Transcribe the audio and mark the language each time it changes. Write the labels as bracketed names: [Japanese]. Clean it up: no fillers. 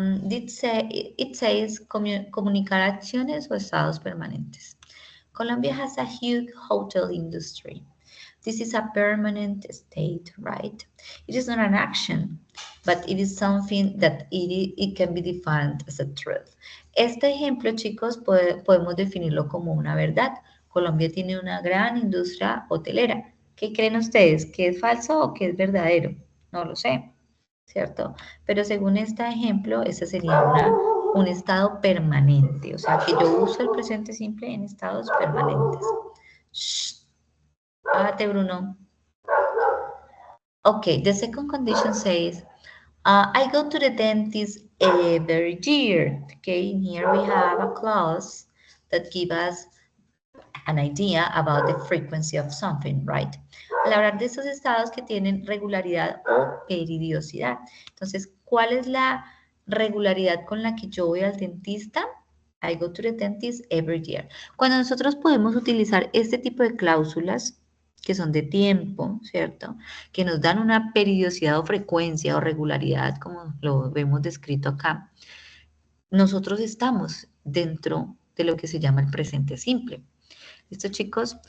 [English] It says [Spanish] comunicar acciones o estados permanentes. [English] Colombia has a huge hotel industry. This is a permanent state, right? It is not an action, but it is something that it can be defined as a truth. [Spanish] Este ejemplo, chicos, podemos definirlo como una verdad. Colombia tiene una gran industria hotelera. ¿Qué creen ustedes? ¿Que es falso o que es verdadero? No lo sé, ¿cierto? Pero según este ejemplo, ese sería un estado permanente, o sea que yo uso el presente simple en estados permanentes. Shh, bájate, Bruno. [English] Okay, the second condition says, I go to the dentist every year. Okay, and here we have a clause that gives us an idea about the frequency of something, right? [Spanish] Al hablar de esos estados que tienen regularidad o periodicidad. Entonces, ¿cuál es la regularidad con la que yo voy al dentista? [English] I go to the dentist every year. [Spanish] Cuando nosotros podemos utilizar este tipo de cláusulas, que son de tiempo, ¿cierto? Que nos dan una periodicidad o frecuencia o regularidad, como lo vemos descrito acá, nosotros estamos dentro de lo que se llama el presente simple. ¿Listo, chicos?